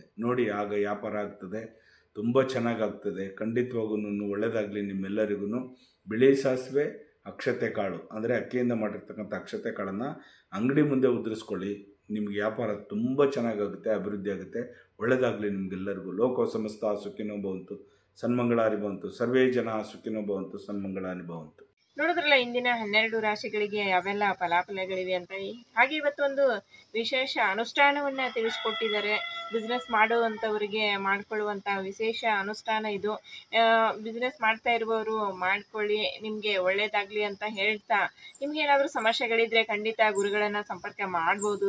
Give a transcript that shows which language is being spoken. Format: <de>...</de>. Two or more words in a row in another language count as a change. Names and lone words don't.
<kn>ನೋಡಿ, ಆಗ ವ್ಯಾಪಾರ ಆಗ್ತದೆ, ತುಂಬ ಚೆನ್ನಾಗಾಗ್ತದೆ. ಖಂಡಿತವಾಗೂ ಒಳ್ಳೆಯದಾಗಲಿ ನಿಮ್ಮೆಲ್ಲರಿಗೂ. ಬಿಳಿ ಸಾಸಿವೆ, ಅಕ್ಷತೆ ಕಾಳು ಅಂದರೆ ಅಕ್ಕಿಯಿಂದ ಮಾಡಿರ್ತಕ್ಕಂಥ ಅಕ್ಷತೆ ಕಾಳನ್ನು ಅಂಗಡಿ ಮುಂದೆ ಉದುರಿಸ್ಕೊಳ್ಳಿ. ನಿಮ್ಗೆ ವ್ಯಾಪಾರ ತುಂಬ ಚೆನ್ನಾಗಾಗುತ್ತೆ, ಅಭಿವೃದ್ಧಿ ಆಗುತ್ತೆ. ಒಳ್ಳೆಯದಾಗಲಿ ನಿಮಗೆಲ್ಲರಿಗೂ.</kn> <sa>ಲೋಕ ಸಮಸ್ತ ಸುಖಿನೋ ಭವಂತು, ಸನ್ಮಂಗಳಾನಿ ಭವಂತು. ಸರ್ವೇ ಜನ ಸುಖಿನೋ ಭವಂತು, ಸನ್ಮಂಗಳಾನಿ ಭವಂತು.</sa> <kn>ನೋಡಿದ್ರಲ್ಲ ಇಂದಿನ 12 ರಾಶಿಗಳಿಗೆ ಯಾವೆಲ್ಲ ಫಲಾಫಲಗಳಿವೆ ಅಂತ. ಹಾಗೆ ಇವತ್ತು ಒಂದು ವಿಶೇಷ ಅನುಷ್ಠಾನವನ್ನ ತಿಳಿಸ್ಕೊಟ್ಟಿದ್ದಾರೆ. ಬಿಸ್ನೆಸ್ ಮಾಡುವಂಥವರಿಗೆ ಮಾಡ್ಕೊಳ್ಳುವಂಥ ವಿಶೇಷ ಅನುಷ್ಠಾನ ಇದು. ಬಿಸ್ನೆಸ್ ಮಾಡ್ತಾ ಇರುವವರು ಮಾಡ್ಕೊಳ್ಳಿ, ನಿಮಗೆ ಒಳ್ಳೇದಾಗಲಿ ಅಂತ ಹೇಳ್ತಾ, ನಿಮ್ಗೆ ಏನಾದರೂ ಸಮಸ್ಯೆಗಳಿದ್ರೆ ಖಂಡಿತ ಗುರುಗಳನ್ನು ಸಂಪರ್ಕ ಮಾಡ್ಬೋದು.</kn>